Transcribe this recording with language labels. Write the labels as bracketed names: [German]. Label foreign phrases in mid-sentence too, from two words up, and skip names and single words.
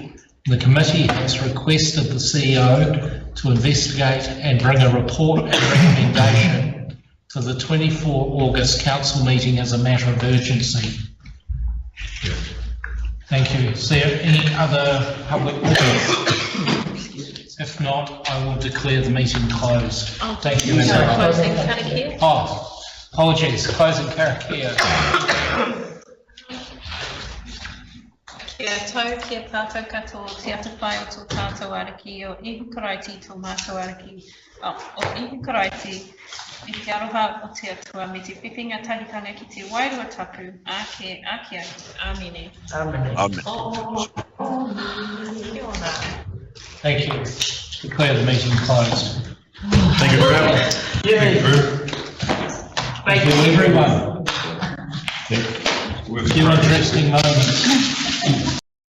[English] The committee has requested the CEO to investigate and bring a report and recommendation to the 24 August council meeting as a matter of urgency. Thank you. Is there any other public business? If not, I will declare the meeting closed. Thank you, everyone. Closing karakia. Oh, apologies, closing karakia. [Māori] Kia tau, kia tātou katoa, te ata whai o tō tātou araki, o ihu karaiti tō mātou araki, o ihu karaiti, i te aroha o te atua, me te whiwhinga tahitanga ki te wairua tapu, ake, amene. [English] Amen. [Māori] Kia ora. [English] Thank you. Declare the meeting closed. Thank you very much. Thank you, everyone. Few interesting moments.